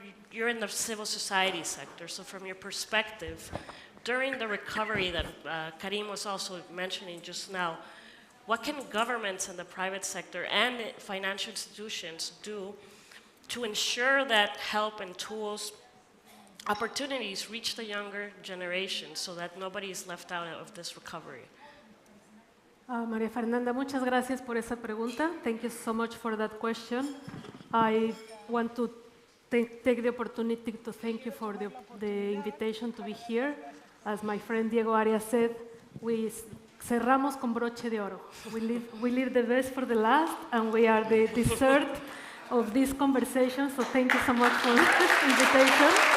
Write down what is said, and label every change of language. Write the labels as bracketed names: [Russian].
[English] You're in the civil society sector, so from your perspective, during the recovery that Karim was also mentioning just now, what can governments and the private sector and financial institutions do to ensure that help and tools, opportunities reach the younger generation so that nobody is left out of this recovery? [Spanish] María Fernanda, muchas gracias por esa pregunta. [English] Thank you so much for that question. I want to take the opportunity to thank you for the invitation to be here. As my friend Diego Arias said, we [Spanish] cerramos con broche de oro. [English] We leave the best for the last, and we are the dessert of this conversation, so thank you so much for the invitation.